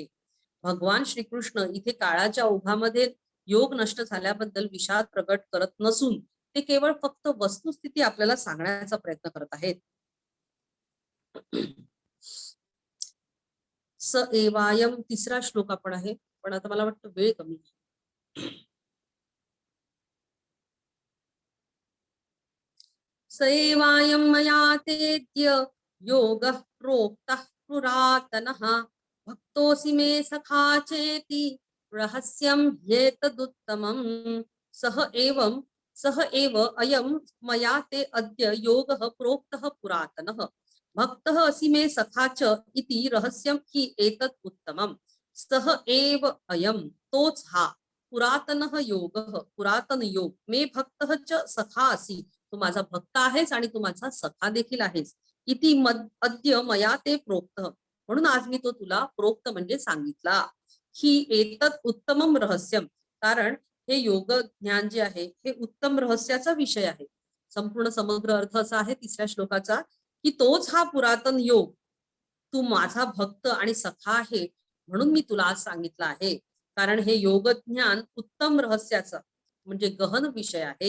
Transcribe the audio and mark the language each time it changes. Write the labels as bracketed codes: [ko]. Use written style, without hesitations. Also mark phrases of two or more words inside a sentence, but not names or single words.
[mr] भगवान श्रीकृष्ण इथे काळाच्या ओघामध्ये योग नष्ट झाल्याबद्दल विषाद प्रकट करत नसून ते केवळ फक्त वस्तुस्थिती आपल्याला सांगण्याचा प्रयत्न करत आहेत. [sa] स एवायम [mr] तिसरा श्लोक आपण आहे, पण आता मला वाटतं वेळ कमी. [sa] स एवायम मया तेद्य योगः प्रोक्तः पुरातनः भक्तोऽसि मे सखा चेति रहस्यं ह्येतदुत्तमम्. सह एव अयं मया ते अद्य योगः प्रोक्तः पुरातनः भक्तः असि मे सखा च इति रहस्यं हि एतत् उत्तमम्. सह एव अयं, [mr] तोच हा. [sa] पुरातन योग, पुरातन योग, मे भक्त च सखा असी, [mr] तू माझा भक्त आहेस आणि तू माझा सखा देखील आहेस. [sa] इति अद्य मया ते प्रोक्त, [mr] म्हणून आज मी तो तुला प्रोक्त म्हणजे सांगितला. [sa] ही एतत् उत्तमम रहस्यम, [mr] कारण हे योग ज्ञान जे आहे हे उत्तम रहस्याचा विषय आहे. संपूर्ण समग्र अर्थ असा आहे तिसऱ्या श्लोकाचा, की तोच हा पुरातन योग, तू माझा भक्त आणि सखा आहे म्हणून मी तुला आज सांगितलं आहे. कारण हे योग ज्ञान उत्तम रहस्याचा म्हणजे गहन विषय आहे.